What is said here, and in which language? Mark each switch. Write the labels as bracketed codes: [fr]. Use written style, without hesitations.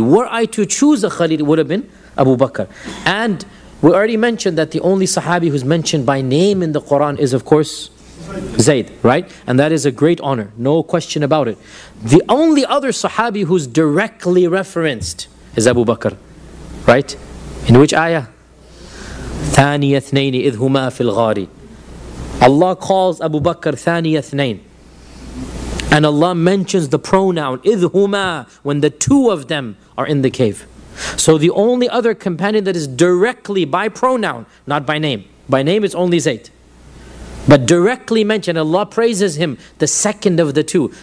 [en] Were I to choose a Khalil, it would have been Abu Bakr. And we already mentioned that the only Sahabi who's mentioned by name in the Quran is, of course, Zayd, right? And that is a great honor, no question about it. The only other Sahabi who's directly referenced is Abu Bakr, right? In which ayah? [ar] ثانيثنين إذ هما في الغاري. [en] Allah calls Abu Bakr [ar] ثانيثنين. [en] And Allah mentions the pronoun [ar] إِذْ هُمَا [en] when the two of them are in the cave. So the only other companion that is directly by pronoun, not by name. By name is only Zayd. But directly mentioned, Allah praises him, the second of the two.